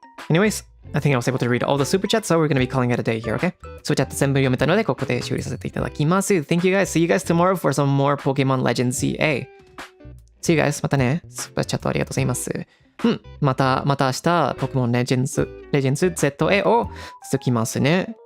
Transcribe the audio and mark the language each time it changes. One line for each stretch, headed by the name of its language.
English: Anyways, I think I was able to read all the super chats, so we're going to be calling it a day here, okay?
Japanese: スーチャット全部読めたので、ここで終了させていただきます。
English: Thank you guys. See you guys tomorrow for some more Pokemon Legends ZA. See you guys.
Japanese: またね。スーパーチャットありがとうございます。また明日、ポケモン Legends ZA を続きますね。